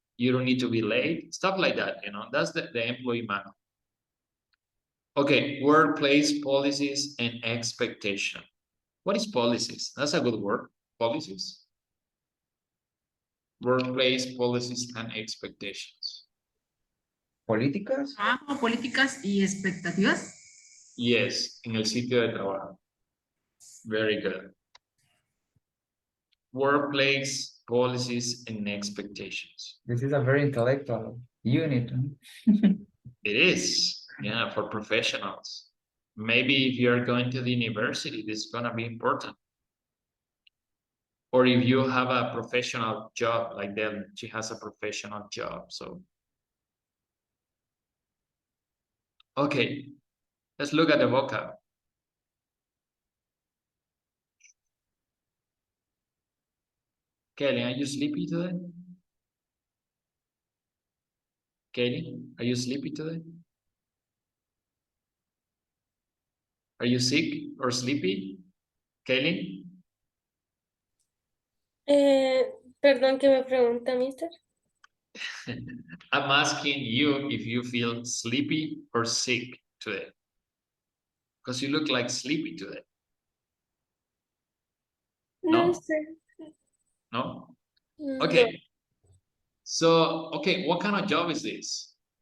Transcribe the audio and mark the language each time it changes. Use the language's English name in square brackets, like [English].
[English] You don't need to be late. Stuff like that, you know. That's the employee manual. Okay, workplace policies and expectation. What is policies? That's a good word. Policies. Workplace policies and expectations. [Spanish] Políticas. Trabajo, políticas y expectativas. Yes, en el sitio de trabajo. [English] Very good. Workplace policies and expectations. This is a very intellectual unit. It is, yeah, for professionals. Maybe if you're going to the university, this is gonna be important. Or if you have a professional job, like them, she has a professional job, so. Okay, let's look at the vocab. Kelly, are you sleepy today? Kelly, are you sleepy today? Are you sick or sleepy? Kelly? [Spanish] Perdón, ¿qué me pregunta, mister? [English] I'm asking you if you feel sleepy or sick today. Because you look like sleepy today. [Spanish] No [English] No? [Spanish] sé. [English] No? No. Okay. So, okay, what kind of job is this?